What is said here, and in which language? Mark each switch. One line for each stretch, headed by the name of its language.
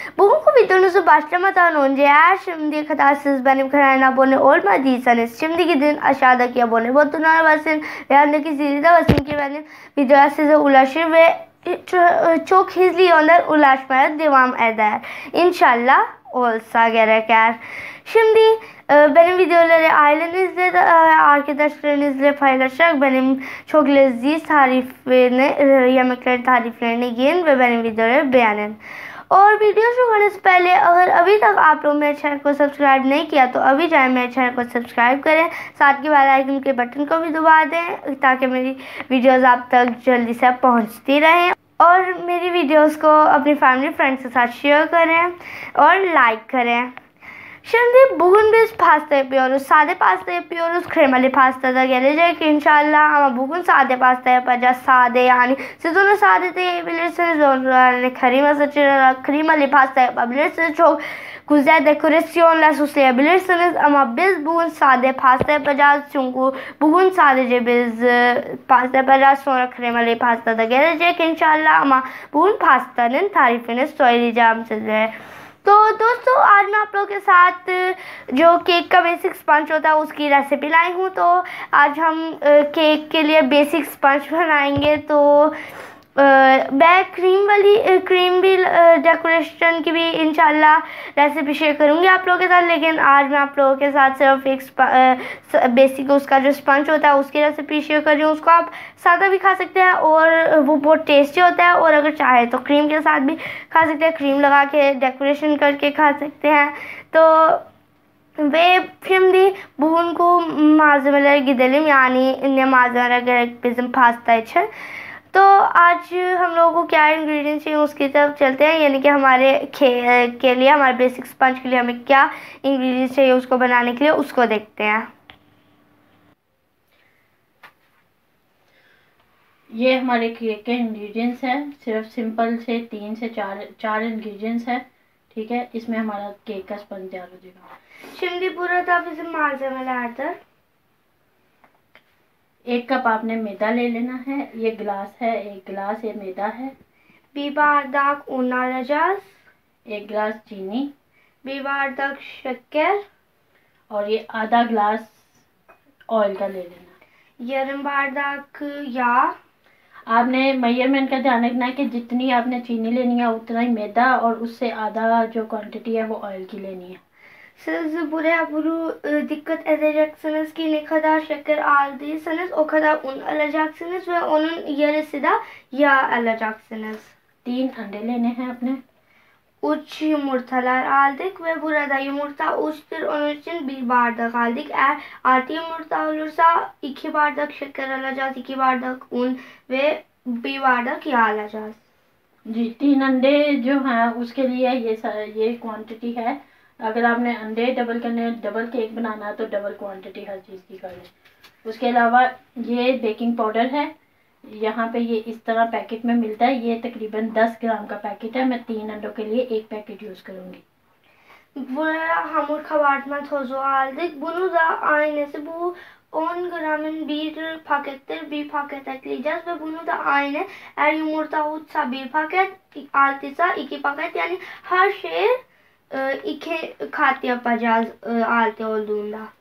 Turkish: Bugünkü videonuzu başlamadan önce eğer şimdiye kadar siz benim kanalıma abone olmadıysanız şimdi gidin aşağıdaki abone butonuna basın ve yanındaki zili de basın ki benim videolar size ulaşır ve çok hızlı yönden ulaşmaya devam eder. İnşallah olsa gereker. Şimdi benim videoları ailenizle de arkadaşlarınızla paylaşarak benim çok lezzetli yemeklerin tariflerini yiyin ve benim videoları beğenin.
Hindi: और video शुरू करने से पहले अगर अभी तक आप लोग मेरे चैनल को सब्सक्राइब नहीं किया तो अभी जाएं मेरे चैनल को सब्सक्राइब करें, साथ के बेल आइकन के बटन को भी दबा दें ताकि मेरी वीडियोस आप तक जल्दी से पहुंचती रहें। और मेरी वीडियोस को अपनी फैमिली फ्रेंड्स के साथ शेयर करें और लाइक करें.
Turkish: Şimdi bugün biz pasta yapıyoruz. Sade pasta yapıyoruz. Kremalı pasta da gelecek inşallah ama bugün sade pasta yapacağız. Sade yani. Siz onu sade de yiyebilirsiniz. Onu krema sıçrayarak kremalı pasta yapabilirsiniz. Çok güzel dekorasyonla süsleyebilirsiniz. Ama biz bugün sade pasta yapacağız. Çünkü bugün sadece biz pasta yapacağız. Sonra kremalı pasta da gelecek inşallah. Ama bugün pastanın tarifini söyleyeceğim size.
Hindi: तो दोस्तों आज मैं आप लोगों के साथ जो cake का बेसिक स्पंज होता है उसकी रेसिपी लाई हूँ. तो आज हम केक के लिए बेसिक स्पंज बनाएंगे. तो मैं क्रीम भी डेकोरेशन की भी इंशाल्लाह रेसिपी शेयर करूँगी आप लोगों के साथ. लेकिन आज मैं आप लोगों के साथ सिर्फ एक बेसिक उसका जो स्पंज होता है उसकी रेसिपी शेयर कर रही हूँ. उसको आप सादा भी खा सकते हैं और वो बहुत टेस्टी होता है. और अगर चाहे तो क्रीम के साथ भी खा सकते हैं. क्रीम लगा के डेकोरेशन करके खा सकते हैं. तो
Turkish: ve şimdi bugünkü malzemeleri gidelim. Yani ne malzemeler gerek bizim pasta için.
Hindi: तो आज हम लोगों को क्या इंग्रेडिएंट्स चाहिए उसकी तरफ चलते हैं. यानी कि हमारे के लिए हमारे बेसिक स्पंज के लिए हमें क्या इंग्रेडिएंट्स चाहिए उसको बनाने के लिए उसको देखते हैं. ये हमारे केक के इंग्रेडिएंट्स हैं. सिर्फ सिंपल से 3 से 4 इंग्रेडिएंट्स हैं. ठीक है, इसमें हमारा केक का स्पंज तैयार हो जाएगा.
Turkish: Şimdi burada bizim malzemelerdir.
Hindi: 1 cup आपने मैदा ले लेना है. ये गिलास है, 1 गिलास ये मैदा है.
Turkish: Bir bardak un alacağız.
Hindi: 1 गिलास चीनी.
Turkish: Bir bardak şeker.
Hindi: और ये आधा गिलास ऑयल का ले लेना.
Turkish: Yarım bardak yağ.
Hindi: आपने मेजरमेंट का ध्यान रखना है कि जितनी आपने चीनी लेनी है उतना ही मैदा और उससे आधा जो क्वांटिटी है वो ऑयल की लेनी है.
Turkish: Siz buraya bunu dikkat edeceksiniz ki ne kadar şeker aldıysanız o kadar un alacaksınız ve onun yarısı da yağ alacaksınız.
Hindi: 3 अंडे लेने हैं अपने.
Turkish: 3 yumurtalar aldık ve burada yumurta 3'tür, onun için 1 bardak aldık. Eğer 6 yumurta olursa 2 bardak şeker alacağız, 2 bardak un ve 1 bardak yağ alacağız.
Hindi: जी, 3 अंडे जो हैं उसके लिए ये क्वांटिटी है. अगर आपने अंडे डबल करने डबल केक बनाना है तो डबल क्वांटिटी हर चीज़ की कर लें. उसके अलावा ये बेकिंग पाउडर है. यहाँ पे ये इस तरह पैकेट में मिलता है. ये तकरीबन 10 ग्राम का पैकेट है. मैं 3 अंडों के लिए 1 पैकेट यूज़ करूँगी.
Turkish: Buraya hamur kabartma tozu aldık. Bunu da aynısı bu 10 gramın bir pakettir. Bir paket ekleyeceğiz ve bunu da aynı. Eğer yumurta olursa 1 paket, altıysa 2 paket. Yani her şeyi 2 kat yapacağız altı olduğunda.